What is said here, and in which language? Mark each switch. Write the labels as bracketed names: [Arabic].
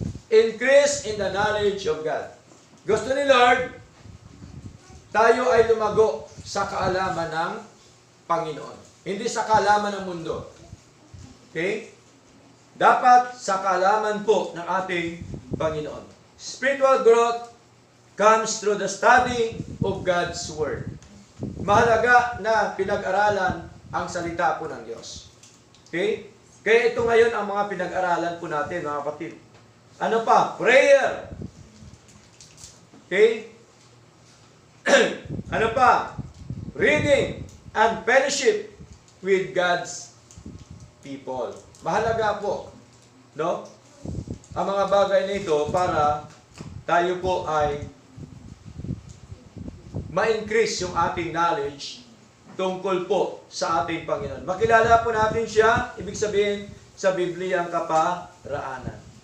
[English] Increase in the knowledge of God. [Filipino] Gusto ni Lord, tayo ay lumago sa kaalaman ng Panginoon. Hindi sa kaalaman ng mundo. Okay? Dapat sa kaalaman po ng ating Panginoon. [English] Spiritual growth comes through the study of God's Word. [Filipino] Mahalaga na pinag-aralan ang salita po ng Diyos. Okay? Kaya ito ngayon ang mga pinag-aralan po natin, mga kapatid. Ano pa? Prayer. Okay? Ano pa? [English] Reading and fellowship with God's people. [Filipino] Mahalaga po, no? Ang mga bagay nito para tayo po ay ma-increase yung ating knowledge tungkol po sa ating Panginoon. Makilala po natin siya, ibig sabihin sa Biblia ang kaparaanan.